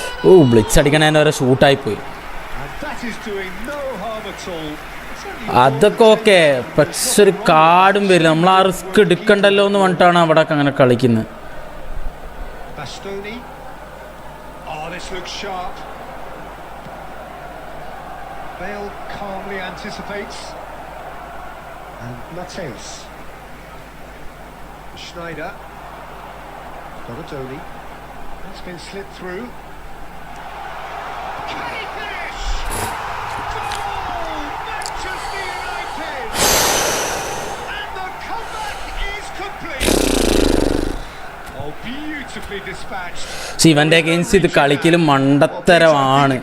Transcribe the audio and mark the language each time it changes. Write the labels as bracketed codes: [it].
[ml] Oh, blitz അടിക്കാൻ വരെ ഷൂട്ടായി പോയി. [en] And that is doing no harm at all. [ml] അതൊക്കെ ഓക്കെ, പക്ഷെ ഒരു കാർഡും വരില്ല. നമ്മൾ ആ റിസ്ക് എടുക്കണ്ടല്ലോ എന്ന് പറഞ്ഞിട്ടാണ് അവിടെ അങ്ങനെ കളിക്കുന്നത്. [en] Bastoni. Oh, this looks sharp. Bale calmly anticipates. And Mateus. Schneider. Donatoni. That's been slipped through. Can he finish? Goal! Manchester United! And the comeback is complete. Oh, beautifully dispatched. [ml] ഇവൻ്റെ against ഇത് കളിക്കലും മണ്ടത്തരമാണ്.